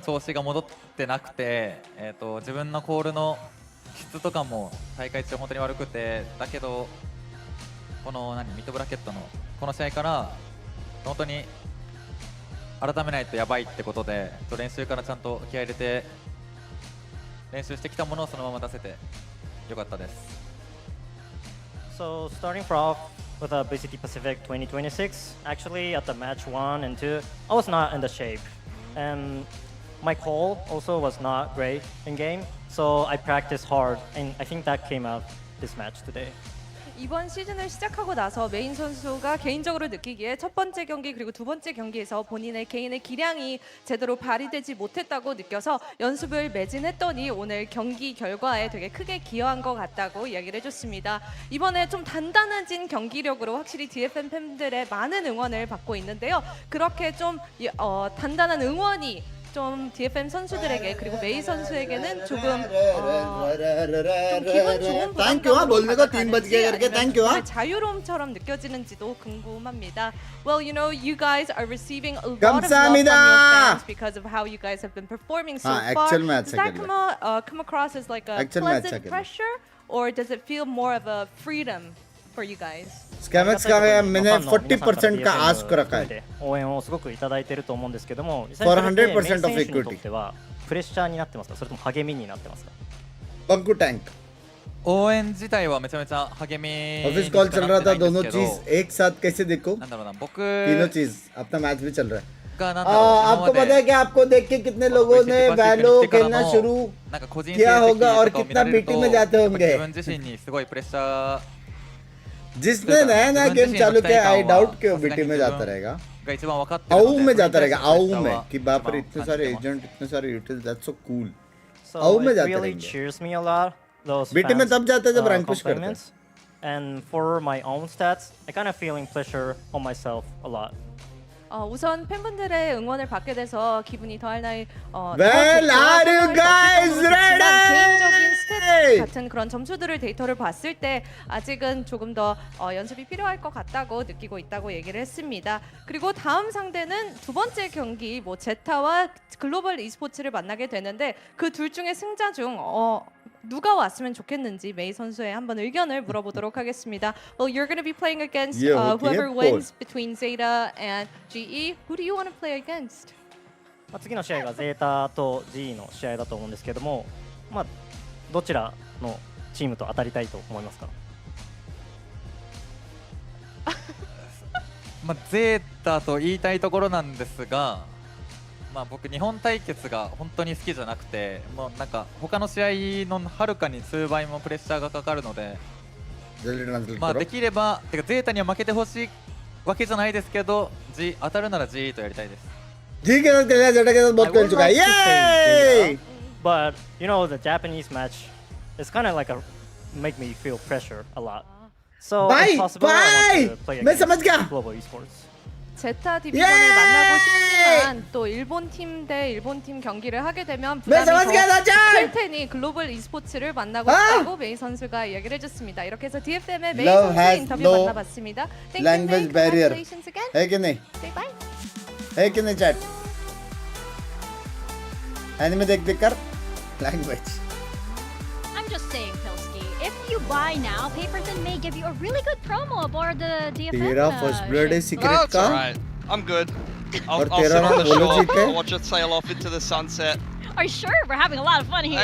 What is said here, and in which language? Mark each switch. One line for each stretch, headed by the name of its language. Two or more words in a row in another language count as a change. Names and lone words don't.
Japanese: 調子が戻ってなくて、自分のコールの質とかも大会中本当に悪くて、だけどこのミッドブラケットのこの試合から本当に改めないとやばいってことで、練習からちゃんと気合い入れて練習してきたものをそのまま出せてよかったです。
English: So starting off with a VCT Pacific 2026, actually at the match 1 and 2, I was not in the shape, and my call also was not great in game. So I practiced hard, and I think that came out this match today.
Korean: 이번 시즌을 시작하고 나서 메인 선수가 개인적으로 느끼기에 첫 번째 경기 그리고 두 번째 경기에서 본인의 개인의 기량이 제대로 발휘되지 못했다고 느껴서 연습을 매진했더니 오늘 경기 결과에 되게 크게 기여한 것 같다고 이야기를 해줬습니다. 이번에 좀 단단해진 경기력으로 확실히 DFM 팬들의 많은 응원을 받고 있는데요. 그렇게 좀 단단한 응원이 좀 DFM 선수들에게 그리고 메이 선수에게는 조금 기분 좋은 부담감을 자유로움처럼 느껴지는지도 궁금합니다.
English: Well, you know, you guys are receiving a lot of love from your fans because of how you guys have been performing so far. Does that come across as like a pleasant pressure, or does it feel more of a freedom for you guys?
Hindi: स्कैमेक्स का मैंने 40% का आस्क रखा है
Japanese: 応援をすごくいただいていると思うんですけども、
English: For 100% of equity
Japanese: プレッシャーになってますか、それとも励みになってますか。
Hindi: पंकु टैंक
Japanese: 応援自体はめちゃめちゃ励みに
Hindi: ऑफिस
Japanese: し
Hindi: कॉल
Japanese: か
Hindi: चल
Japanese: な
Hindi: रहा
Japanese: ってな
Hindi: था
Japanese: いんです
Hindi: दोनों
Japanese: けど、
Hindi: चीज एक साथ कैसे देखो
Japanese: なんだろうな、僕
Hindi: तीनों चीज अपना मैच भी चल रहा है
Japanese: がなんだろう、今
Hindi: आपको
Japanese: ま
Hindi: पता है
Japanese: で
Hindi: कि आपको देख के कितने लोगों ने वैलो खेलना शुरू
Japanese: なんか個人成
Hindi: किया
Japanese: 績
Hindi: होगा और
Japanese: とかを見
Hindi: कितना
Japanese: られる
Hindi: पीटी
Japanese: と、
Hindi: में जाते
Japanese: やっぱ
Hindi: होंगे
Japanese: 自分自身にすごいプレッシャー
Hindi: जिसने नया नया गेम चालू किया
English: I doubt
Hindi: कि वो बीटी में जाता रहेगा
Japanese: が一番分かってる
Hindi: आऊ
Japanese: の
Hindi: में
Japanese: で、
Hindi: जाता रहेगा आऊ
Japanese: それに
Hindi: में
Japanese: 対
Hindi: कि
Japanese: して
Hindi: बाप
Japanese: は
Hindi: रे
Japanese: 一
Hindi: इतने
Japanese: 番
Hindi: सारे
Japanese: 感じてます。
Hindi: एजेंट इतने सारे यूटिल
English: that's so cool So
Hindi: आऊ में
English: it
Hindi: जाते
English: really
Hindi: रहेंगे
English: cheers me a lot. Those
Hindi: बीटी में
English: fans,
Hindi: तब जाते हैं जब रैंक पुश करते हैं
English: compliments. And for my own stats, I kind of feeling pressure on myself a lot.
Korean: 우선 팬분들의 응원을 받게 돼서 기분이 더할
English: Well, are you guys ready?
Korean: 개인적인 스탯 같은 그런 점수들을 데이터를 봤을 때 아직은 조금 더 연습이 필요할 것 같다고 느끼고 있다고 얘기를 했습니다. 그리고 다음 상대는 두 번째 경기 뭐 제타와 글로벌 e스포츠를 만나게 되는데 그 둘 중에 승자 중 누가 왔으면 좋겠는지 메이 선수의 한번 의견을 물어보도록 하겠습니다.
English: Well, you're going to be playing against whoever wins between Zeta and GE. Who do you want to play against?
Japanese: 次の試合がゼータと GE の試合だと思うんですけども、どちらのチームと当たりたいと思いますか。ゼータと言いたいところなんですが、僕日本対決が本当に好きじゃなくて、もうなんか他の試合のはるかに数倍もプレッシャーがかかるので、できればゼータには負けてほしいわけじゃないですけど、当たるなら G とやりたいです。
Hindi: G के साथ खेलना जेटा के साथ बहुत खेल चुका है ये
English: But you know the Japanese match is kind of like a make me feel pressure a lot. So if possible, I want to play against global esports.
Korean: 제타 디비전을 만나고 싶지만 또 일본 팀 대 일본 팀 경기를 하게 되면 부담이 더 클 테니 글로벌 e스포츠를 만나고 싶다고 메이 선수가 이야기를 해줬습니다. 이렇게 해서 DFM의 메이 선수 인터뷰 만나봤습니다.
English: Language barrier.
Hindi: है कि नहीं?
English: Say bye.
Hindi: है कि नहीं chat? Anime देख कर language.
English: I'm just saying, Pilski, if you buy now, Paperton may give you a really good promo aboard the DFM.
Hindi: तेरा
English: first blood
Hindi: है secret
English: That's
Hindi: का.
English: alright. I'm good. I'll sit
Hindi: तेरा
English: on the
Hindi: बोलो
English: shore.
Hindi: जीते?
English: I'll watch it sail off into the sunset. Are you sure? We're having a lot of fun here.